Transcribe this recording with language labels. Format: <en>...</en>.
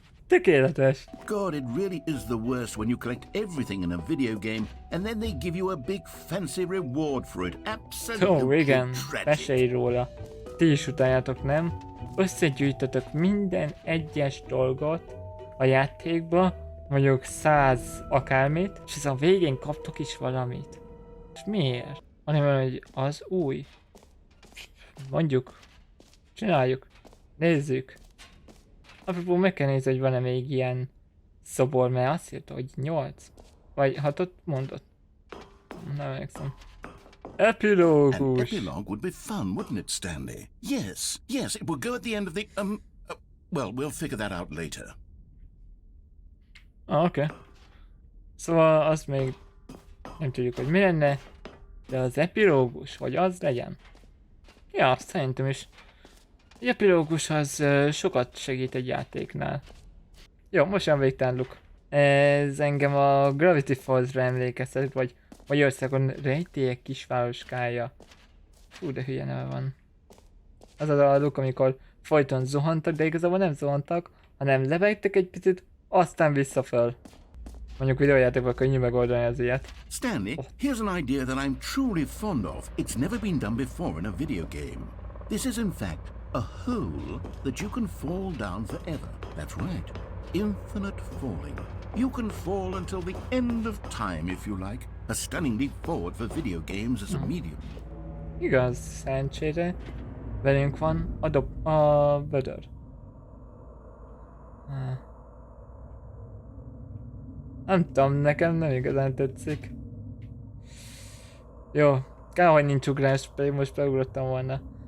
<hu>Tökéletes.</hu> <en>God, it really is the worst when you collect everything in a video game and then they give you a big fancy reward for it. Absolutely</en> <hu>Igen,</hu> <en>tragic.</en> <hu>mesélj róla. Ti is utáljátok, nem? Összegyűjtötök minden egyes dolgot a játékba, mondjuk 100 akármit, és ez a végén kaptok is valamit. És miért? Hanem, hogy az új. Mondjuk. Csináljuk. Nézzük. Apropó, meg kell nézni, hogy van-e még ilyen szobor, mert azt írta, hogy 8. Vagy 6-ot mondott. Nem emlékszem. Epilógus!</hu> <en>An epilogue would be fun, wouldn't it, Stanley? Yes, it will go at the end of the, well, we'll figure that out later.</en> <hu>Oké. Szóval azt még nem tudjuk, hogy mi lenne, de az epilógus, hogy az legyen. Ja, szerintem is. Egy epilógus az sokat segít egy játéknál. Jó, most jön végtárluk. Ez engem a Gravity Falls-ra emlékeztet, vagy Magyarországon rejtélyek kisvároskája. Fú, de hülye neve van. Az a daluk, amikor folyton zuhantak, de igazából nem zuhantak, hanem lebegtek egy picit, aztán vissza föl. Mondjuk videójátékban könnyű megoldani az ilyet.</hu> <en>Stanley, here's an idea that I'm truly fond of. It's never been done before in a video game. This is in fact a hole that you can fall down forever. That's right. Infinite falling. You can fall until the end of time if you like. A stunning leap forward for video games as a medium.</en> <hu>Igaz, szerencsére velünk van a Vödör. Nem tudom, nekem nem igazán tetszik. Jó, kell, hogy nincs ugrás, pedig most beugrottam volna.</hu>